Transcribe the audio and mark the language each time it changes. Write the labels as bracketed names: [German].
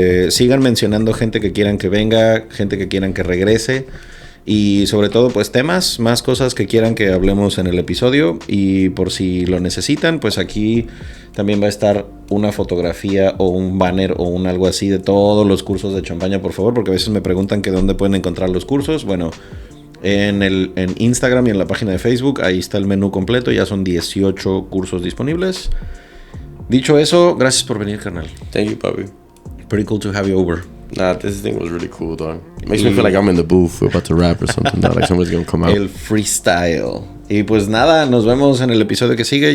[Spanish] sigan mencionando gente que quieran que venga, gente que quieran que regrese y sobre todo pues temas, más cosas que quieran que hablemos en el episodio y por si lo necesitan, pues aquí también va a estar una fotografía o un banner o un algo así de todos los cursos de champaña, por favor, porque a veces me preguntan que dónde pueden encontrar los cursos. Bueno, en Instagram y en la página de Facebook, ahí está el menú completo, ya son 18 cursos disponibles. Dicho eso, gracias por venir, carnal. [English] Thank you, papi. Pretty cool to have you over. Nah, this thing was really cool, dog. It makes me feel like I'm in the booth. We're about to rap or something, dog. Like somebody's gonna come out. [Spanish] El freestyle. Y pues nada, nos vemos en el episodio que sigue.